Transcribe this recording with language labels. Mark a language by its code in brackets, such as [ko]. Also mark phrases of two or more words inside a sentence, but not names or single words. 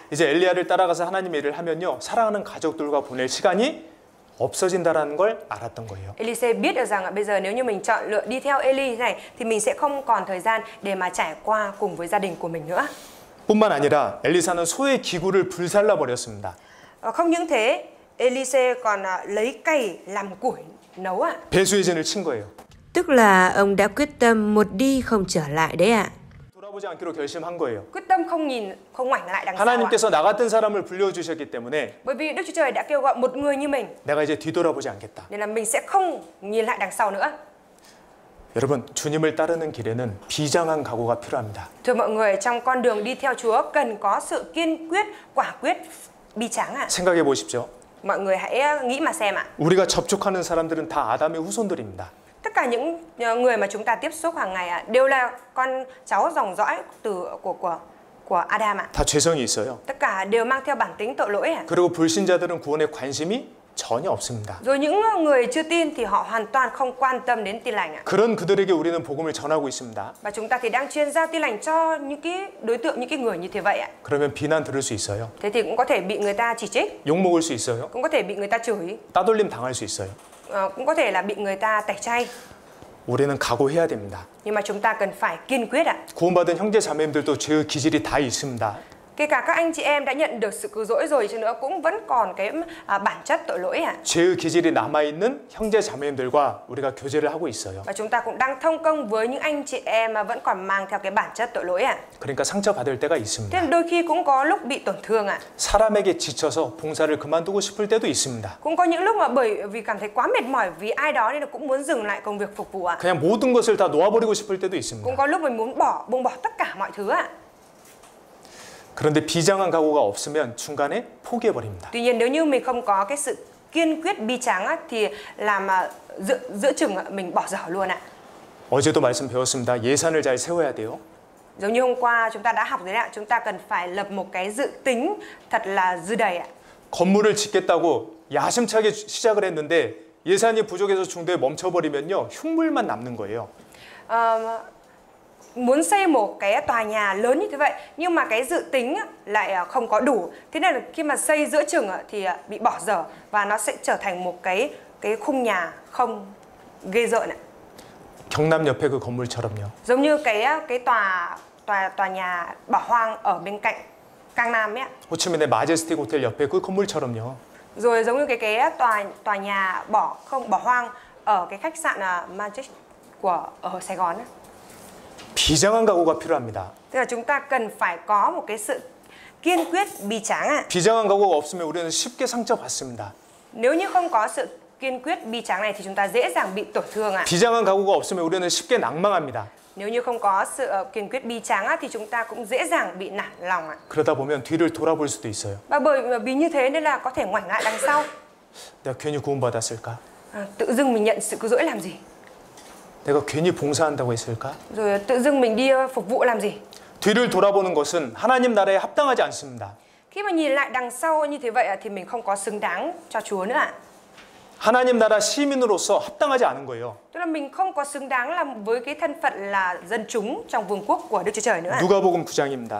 [ko] 이제 엘리야를 따라가서 하나님의 일을 하면요, 사랑하는 가족들과 보낼 시간이 없어진다라는 걸 알았던 거예요. [vi] Elise biết được rằng bây giờ nếu như mình chọn lựa đi theo Eli này thì mình sẽ không còn thời gian để mà trải qua cùng với gia đình của mình nữa. [ko] 뿐만 아니라 엘리사는 소의 기구를 불살라 버렸습니다. [vi] Không những thế, Elise còn lấy cày làm củi nấu ạ. [ko] 배수의 진을 친 거예요. [vi] Tức là ông đã quyết tâm một đi không trở lại đấy ạ. [ko] 돌아보지 않기로 결심한 거예요. [vi] Quyết tâm không ngoảnh lại đằng sau ạ. [ko] 하나님께서 나 같은 사람을 불러주셨기 때문에 [vi] Bởi vì Đức Chúa Trời đã kêu gọi một người như mình, [ko] 내가 이제 뒤돌아보지 않겠다. [vi] nên là mình sẽ không nhìn lại đằng sau nữa. [ko] 여러분, 주님을 따르는 길에는 비장한 각오가 필요합니다. [vi] Thưa mọi người, trong con đường đi theo Chúa cần có sự kiên quyết, quả quyết, bi tráng ạ. [ko] 생각해 보십시오. [vi] Mọi người hãy nghĩ mà xem ạ. [ko] 우리가 접촉하는 사람들은 다 아담의 후손들입니다. [vi] Tất cả những người mà chúng ta tiếp xúc hàng ngày ạ đều là con cháu dòng dõi của Adam ạ. [ko] 다 죄성이 있어요. [vi] Tất cả đều mang theo bản tính tội lỗi ạ. [ko] 그리고 불신자들은 구원에 관심이 전혀 없습니다. [vi] Rồi những người chưa tin thì họ hoàn toàn không quan tâm đến tin lành ạ. [ko] 그런 그들에게 우리는 복음을 전하고 있습니다. [vi] Và chúng ta thì đang truyền giao tin lành cho những cái đối tượng, những cái người như thế vậy ạ. [ko] 그러면 비난 들을 수 있어요. [vi] Thế thì cũng có thể bị người ta chỉ trích, [ko] 욕 먹을 수 있어요. [vi] cũng có thể bị người ta chửi, [ko] 따돌림 당할 수 있어요. [vi] cũng có thể là bị người ta tẩy chay. [ko] 우리는 각오해야 됩니다. [vi] Nhưng mà chúng ta cần phải kiên quyết ạ. [ko] 구원받은 형제 자매님들도 죄의 기질이 다 있습니다. [vi] Kể cả các anh chị em đã nhận được sự cứu rỗi rồi chứ nữa cũng vẫn còn cái bản chất tội lỗi ạ. [ko] 죄의 기질이 남아있는 형제 자매님들과 우리가 교제를 하고 있어요. [vi] Và chúng ta cũng đang thông công với những anh chị em mà vẫn còn mang theo cái bản chất tội lỗi ạ. [ko] 그러니까 상처받을 때가 [vi] Thế [ko] 있습니다. [vi] nên đôi khi cũng có lúc bị tổn thương ạ. [ko] 사람에게 지쳐서 봉사를 그만두고 싶을 때도 있습니다. [vi] Cũng có những lúc mà bởi vì cảm thấy quá mệt mỏi vì ai đó nên là cũng muốn dừng lại công việc phục vụ ạ. [ko] 그냥 모든 것을 다 놓아버리고 싶을 때도 [vi] Cũng [ko] 있습니다. [vi] có lúc mình muốn buông bỏ tất cả mọi thứ ạ. [ko] 그런데 비장한 각오가 없으면 중간에 포기해버립니다. [vi] Tuy nhiên nếu như mình không có cái sự kiên quyết bi tráng á, thì làm giữa chừng mình bỏ dở luôn ạ. [ko] 어제도 말씀 배웠습니다. 예산을 잘 세워야 돼요. [vi] Giống như hôm qua chúng ta đã học rồi đấy ạ, chúng ta cần phải lập một cái dự tính thật là dư đầy ạ. [ko] 건물을 짓겠다고 야심차게 시작을 했는데 예산이 부족해서 중도에 멈춰버리면요. 흉물만 남는 거예요. [vi] Muốn xây một cái tòa nhà lớn như thế vậy nhưng mà cái dự tính lại không có đủ, thế nên là khi mà xây giữa chừng thì bị bỏ dở và nó sẽ trở thành một cái khung nhà không ghê rợn ạ. [ko] 경남 옆에 그 건물처럼요. [vi] Giống như cái tòa nhà bỏ hoang ở bên cạnh Cang Nam ấy ạ. [ko] 호치민의 마제스틱 호텔 옆에 그 건물처럼요. [vi] Rồi giống như cái tòa nhà bỏ hoang ở cái khách sạn Majestic ở Sài Gòn ấy. [ko] 비장한 각오가 필요합니다. [vi] Tức là chúng ta cần phải có một cái sự kiên quyết bi tráng ạ. [ko] 비장한 각오가 없으면 우리는 쉽게 상처받습니다. [vi] Nếu như không có sự kiên quyết bi tráng này thì chúng ta dễ dàng bị tổn thương ạ. [ko] 비장한 각오가 없으면 우리는 쉽게 낭망합니다. [vi] Nếu như không có sự kiên quyết bi tráng thì chúng ta cũng dễ dàng bị nản lòng ạ. [ko] 그러다 보면 뒤를 돌아볼 수도 있어요. [vi] Và vì như thế nên là có thể ngoảnh lại đằng sau. [ko] 내가 괜히 구원받았을까? [vi] Tự dưng mình nhận sự cứu rỗi làm gì? [ko] 내가 괜히 봉사한다고 했을까? [vi] Rồi tự dưng mình đi phục vụ làm gì? [ko] 뒤를 돌아보는 것은 하나님 나라에 합당하지 않습니다. [vi] Khi mà nhìn lại đằng sau như thế vậy thì mình không có xứng đáng cho Chúa nữa ạ. [ko] 하나님 나라 시민으로서 합당하지 않은 거예요. [vi] Tức là mình không có xứng đáng làm với cái thân phận là dân chúng trong vương quốc của Đức Chúa Trời nữa ạ. [ko] 누가복음 9장입니다.